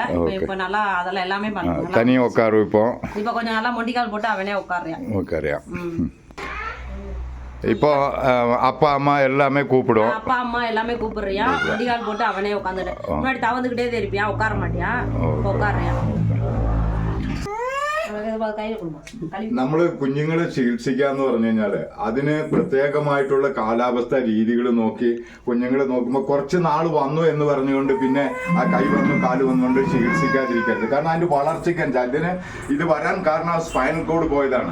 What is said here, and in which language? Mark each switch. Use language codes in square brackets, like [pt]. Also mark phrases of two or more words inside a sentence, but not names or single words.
[ta] இப்ப நல்லா அதெல்லாம் எல்லாமே பண்ணுறேன். தனியா உட்காரு. இப்போ கொஞ்சம் நல்லா மொண்டிக்கால் போட்டு அவனே உட்காரியா. இப்போ அப்பா அம்மா எல்லாமே கூப்பிடும். அப்பா அம்மா எல்லாமே கூப்பிடுறியா, மொண்டிக்கால் போட்டு அவனே உட்காந்துட்டு. முன்னாடி தவந்துக்கிட்டே இருப்பியா, உட்கார மாட்டியா, உட்காரியா. [ml] നമ്മള് കുഞ്ഞുങ്ങളെ ചികിത്സിക്കാന്ന് പറഞ്ഞു കഴിഞ്ഞാല് അതിന് പ്രത്യേകമായിട്ടുള്ള കാലാവസ്ഥ രീതികൾ നോക്കി കുഞ്ഞുങ്ങളെ നോക്കുമ്പോൾ കുറച്ച് നാൾ വന്നു എന്ന് പറഞ്ഞുകൊണ്ട് പിന്നെ ആ കൈ വന്നു കാല് വന്നുകൊണ്ട് ചികിത്സിക്കാതിരിക്കരുത്. കാരണം അതിന്റെ വളർച്ചയ്ക്ക് അതിന് ഇത് വരാൻ കാരണം [en] spinal cord [ml] പോയതാണ്.